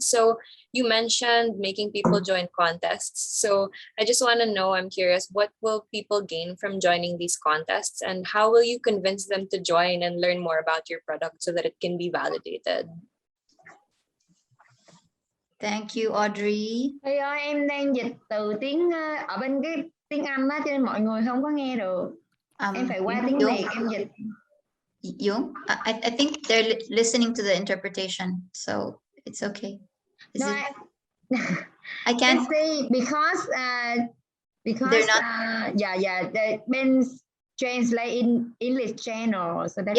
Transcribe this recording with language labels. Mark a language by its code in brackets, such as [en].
[en] So you mentioned making people join contests. So I just want to know, I'm curious, what will people gain from joining these contests, and how will you convince them to join and learn more about your product so that it can be validated? Thank you, Audrey. [vi] Thầy ơi, em đang dịch từ tiếng ở bên cái tiếng Anh á, cho nên mọi người không có nghe được. Em phải qua tiếng Việt em dịch. [en] Yung, I think they're listening to the interpretation, so it's okay. I can't say because they're not. The Ben translate in English channel, so that's